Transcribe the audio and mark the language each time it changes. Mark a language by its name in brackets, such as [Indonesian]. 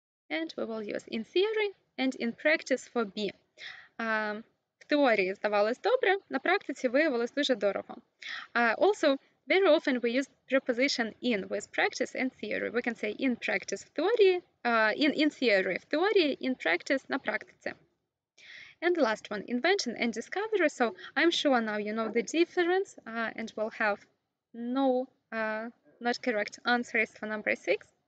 [English] And we will use in theory and in practice for B. [Ukrainian] В теорії здавалось добре, на практиці виявилось дуже дорого. [English] Also, very often we use preposition in with practice and theory. We can say in practice [Ukrainian] в теорії, [English] in theory в теорії, in practice [Ukrainian] на практиці. [English] And the last one, invention and discovery. So I'm sure now you know the difference and will have no not correct answers for number 6.